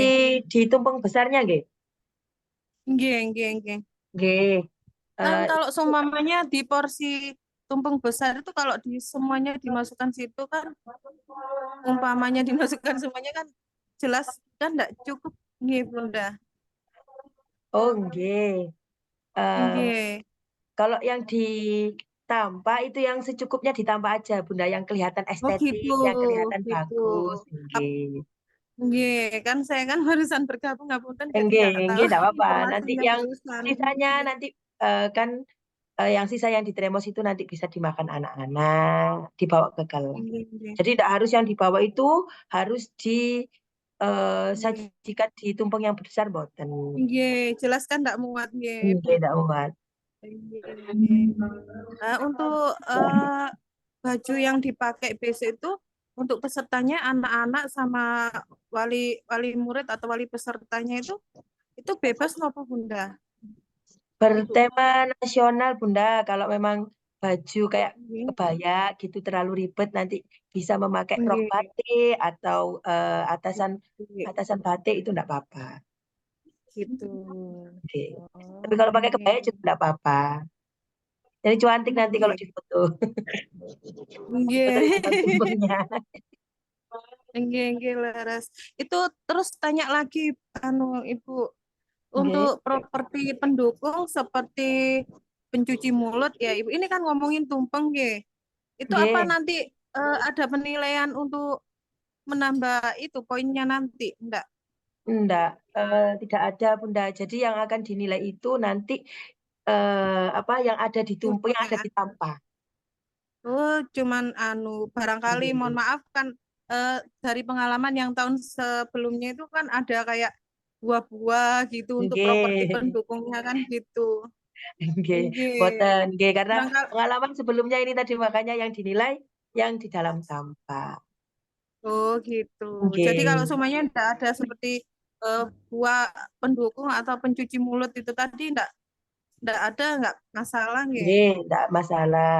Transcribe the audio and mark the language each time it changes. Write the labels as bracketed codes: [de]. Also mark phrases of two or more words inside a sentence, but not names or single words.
[id] nggih, di tumpeng besarnya nggih. nggih, nggih, nggih. Nggih. Kan Eh, kalau seumpamanya di porsi tumpeng besar itu kalau di semuanya dimasukkan situ kan, umpamanya dimasukkan semuanya kan jelas kan enggak cukup nggih Bunda. oh nggih. Eh, Nggih. kalau yang ditampa itu yang secukupnya ditampa aja Bunda, yang kelihatan Oh gitu, estetik, yang kelihatan gitu. bagus. Ap- Nggih. Nggih, kan saya kan barusan bergabung ngapunten jadi Nggih, nggak tahu nggih enggak apa-apa. Nanti informasinya yang barusan. sisanya Nggih. nanti kan yang sisa yang di tremos itu nanti bisa dimakan anak-anak, dibawa ke kelas. Nggih, nggih. Jadi tidak harus yang dibawa itu harus Nggih. disajikan di tumpeng yang besar boten. Nggih, jelas kan nggak muat nggih Nggih, Bu. tidak muat. Nggih, nggih. Nah, untuk baju yang dipakai besok itu untuk pesertanya anak-anak sama wali wali murid atau wali pesertanya itu bebas apa Bunda? Ibu. Bertema nasional Bunda, kalau memang baju kayak Nggih. kebaya gitu terlalu ribet nanti bisa memakai rok Nggih. batik atau atasan Nggih. batik itu enggak apa-apa. Gitu. Oke. Tapi Oh, kalau pakai nggih, kebaya juga nggih. enggak apa-apa. Jadi cantik nanti kalau Nggih. difoto. Foto di depan Nggih. tumpengnya. [jv] Nggih, nggih, leres. [id] Itu terus tanya lagi anu Ibu, Nggih. untuk properti pendukung seperti pencuci mulut ya Ibu. Ini kan ngomongin tumpeng nggih. Itu apa Nggih. nanti ada penilaian untuk menambah itu poinnya nanti? Enggak. Enggak, tidak ada Bunda. Jadi yang akan dinilai itu nanti apa yang ada di tumpeng, Tumpeng yang yang ada di ada. tampah. Oh, cuman anu barangkali mohon Nggih. maaf kan dari pengalaman yang tahun sebelumnya itu kan ada kayak buah-buah gitu untuk properti Nggih. pendukungnya kan gitu. Nggih, Nggih. [jv] boten. Nggih, [id] karena Barangkali pengalaman sebelumnya ini tadi makanya yang dinilai yang di dalam tampah. oh gitu. Jadi kalau Nggih. semuanya tidak ada seperti buah pendukung atau pencuci mulut itu tadi tidak ada nggak masalah nggih. Nggih, enggak masalah.